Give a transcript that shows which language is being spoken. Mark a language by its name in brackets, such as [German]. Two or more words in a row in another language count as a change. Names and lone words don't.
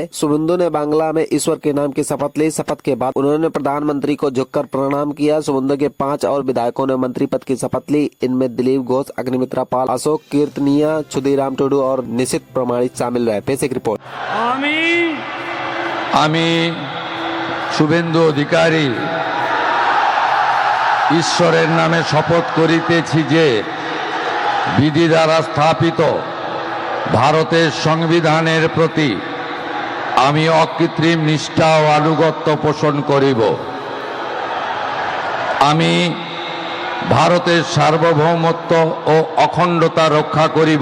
[Hindi] शुभेंदु ने बांग्ला में ईश्वर के नाम की शपथ ली। शपथ के बाद उन्होंने प्रधानमंत्री को झुककर प्रणाम किया। शुभेंदु के 5 और विधायकों ने मंत्री पद की शपथ ली। इनमें दिलीप घोष, अग्निमित्रा पाल, अशोक कीर्तनिया, क्षुदीराम टुडू और निशित प्रमाणित शामिल रहे। पेश एक रिपोर्ट। [Bangla] শুভেন্দু অধিকারী ঈশ্বরের নামে শপথ করিতেছি যে বিধি দ্বারা স্থাপিত ভারতের সংবিধানের প্রতি আমি অকৃত্রিম নিষ্ঠা ও আনুগত্য পোষণ করিব। আমি ভারতের সার্বভৌমত্ব ও অখণ্ডতা রক্ষা করিব।